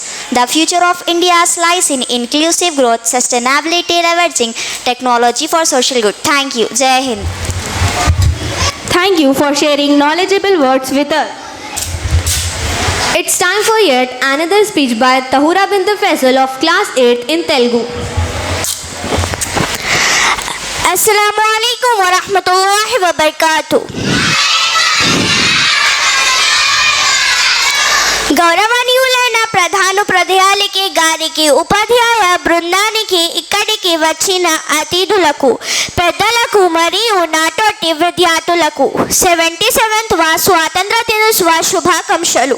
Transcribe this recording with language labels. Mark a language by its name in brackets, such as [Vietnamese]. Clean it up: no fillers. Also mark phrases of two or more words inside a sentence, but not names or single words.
[English] The future of India lies in inclusive growth, sustainability, leveraging technology for social good. Thank you. [Hindi] जय हिंद. [English] Thank you for sharing knowledgeable words with us. It's time for yet another speech by Tahura Bint Faisal of Class 8 in Telugu. [Arabic] السلام عليكم ورحمة الله وبركاته. [Telugu] గౌరవనీయులైన ప్రధానోపాధ్యాయులకి గారికి ఉపాధ్యాయ బృందానికి ఇక్కడికి వచ్చిన అతిథులకు పెద్దలకు మరియు నాతోటి విద్యార్థులకు 77th స్వాతంత్ర దినోత్సవ శుభాకాంక్షలు.